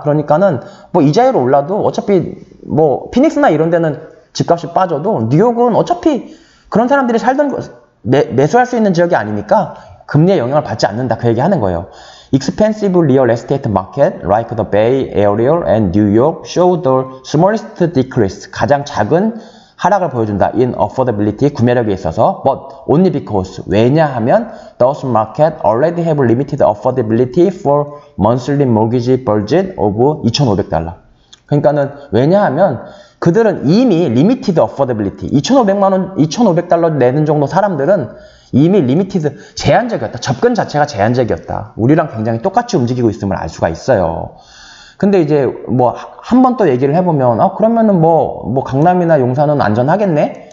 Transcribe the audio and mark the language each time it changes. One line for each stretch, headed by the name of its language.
Korean: 그러니까는 뭐 이자율 올라도 어차피 뭐 피닉스나 이런 데는 집값이 빠져도 뉴욕은 어차피 그런 사람들이 매수할 수 있는 지역이 아니니까 금리의 영향을 받지 않는다. 그 얘기 하는 거예요.
English: Expensive real estate market like the Bay Area and New York show the smallest decrease.
Korean: 가장 작은 하락을 보여준다.
English: In affordability,
Korean: 구매력에 있어서.
English: But only because.
Korean: 왜냐하면
English: those market already have limited affordability for monthly mortgage budget of $2,500.
Korean: 그러니까는 왜냐하면 그들은 이미 리미티드 어포더빌리티 2,500만 원, 2,500달러 내는 정도 사람들은 이미 리미티드 제한적이었다. 접근 자체가 제한적이었다. 우리랑 굉장히 똑같이 움직이고 있음을 알 수가 있어요. 근데 이제 뭐 한 번 또 얘기를 해보면 그러면은 뭐 강남이나 용산은 안전하겠네?